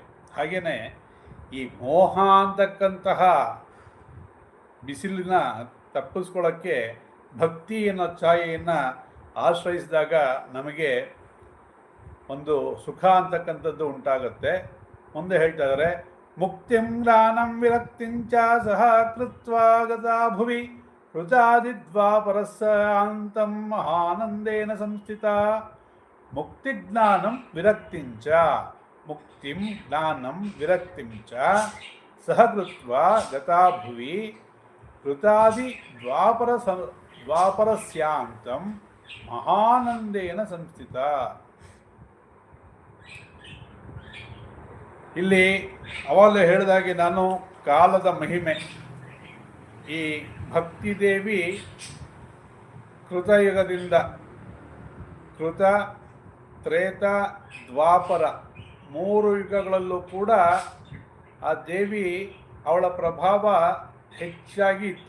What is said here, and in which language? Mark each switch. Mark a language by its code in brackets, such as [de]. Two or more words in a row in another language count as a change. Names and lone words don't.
[kn] ಹಾಗೆಯೇ ಈ ಮೋಹ ಅಂತಕ್ಕಂತಹ ಬಿಸಿಲಿನ ತಪ್ಪಿಸ್ಕೊಳ್ಳೋಕ್ಕೆ ಭಕ್ತಿ ಅನ್ನೋ ಛಾಯೆಯನ್ನು ಆಶ್ರಯಿಸಿದಾಗ ನಮಗೆ ಒಂದು ಸುಖ ಅಂತಕ್ಕಂಥದ್ದು ಉಂಟಾಗುತ್ತೆ. ಮುಂದೆ ಹೇಳ್ತಾ ಇದ್ದಾರೆ, [sa] ಮುಕ್ತಿಂ ಜ್ಞಾನಂ ವಿರಕ್ತಿಂಚ ಸಹ ಕೃತ್ವಾ ಗತಾ ಭುವಿ ಋತಾದಿದ್ವಾಪರಸ್ಯಾಂತಂ ಮಹಾನಂದೇನ ಸಂಸ್ಥಿತ. ಮುಕ್ತಿಜ್ಞಾನಂ ವಿರಕ್ತಿಂಚ, ಮುಕ್ತಿಂ ಜ್ಞಾನಂ ವಿರಕ್ತಿಂಚ ಸಹ ಕೃತ್ವಾ ಗತಾ ಭುವಿ ಋತಾದಿ ದ್ವಾಪರಸ್ಯಾಂತಂ ಮಹಾನಂದೇನ ಸಂಸ್ಥಿತ. [kn] ಇಲ್ಲಿ ಅವಾಗಲೇ ಹೇಳಿದಾಗೆ ನಾನು ಕಾಲದ ಮಹಿಮೆ, ಈ ಭಕ್ತಿದೇವಿ ಕೃತಯುಗದಿಂದ, ಕೃತ ತ್ರೇತ ದ್ವಾಪರ 3 ಯುಗಗಳಲ್ಲೂ ಕೂಡ ಆ ದೇವಿ ಅವಳ ಪ್ರಭಾವ ಹೆಚ್ಚಾಗಿ ಇತ್ತು.